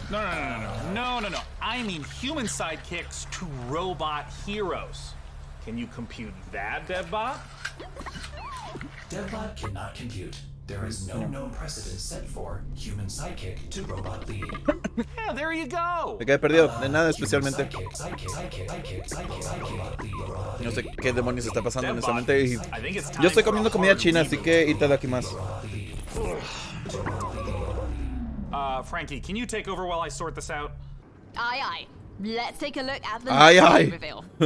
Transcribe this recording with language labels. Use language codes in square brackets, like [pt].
[en] No. I mean human sidekicks to robot heroes. Can you compute that, DevBot? DevBot cannot compute. There is no known precedent set for human sidekick to robot lead. Yeah, there you go. [es] Me quedé perdido, de nada especialmente. No sé qué demonios está pasando honestamente. Y yo estoy comiendo comida china, así que [ja] itadakimasu. [en] Frankie, can you take over while I sort this out? Aye. Let's take a look at the reveal.